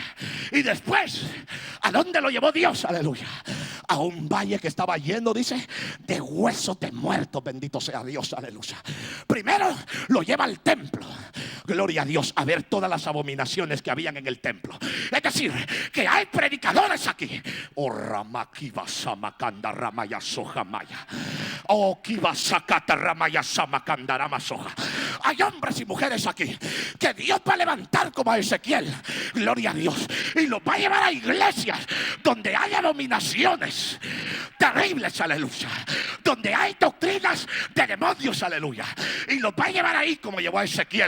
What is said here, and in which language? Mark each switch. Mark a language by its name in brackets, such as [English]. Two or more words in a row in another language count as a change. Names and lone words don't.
[Spanish] Y después, ¿a dónde lo llevó Dios? Aleluya. A un valle que estaba lleno, dice, de huesos de muertos. Bendito sea Dios, aleluya. Primero lo lleva al templo, gloria a Dios, a ver todas las abominaciones que habían en el templo. Es decir, que hay predicadores aquí. Oh, Ramakibasama Ramaya Soja Maya. Oh, Kibasakata Ramaya Samakanda Ramasoja. Hay hombres y mujeres aquí que Dios va a levantar como a Ezequiel, gloria a Dios, y los va a llevar a iglesias donde hay abominaciones terribles, aleluya, donde hay doctrinas de demonios, aleluya, y los va a llevar ahí como llevó a Ezequiel.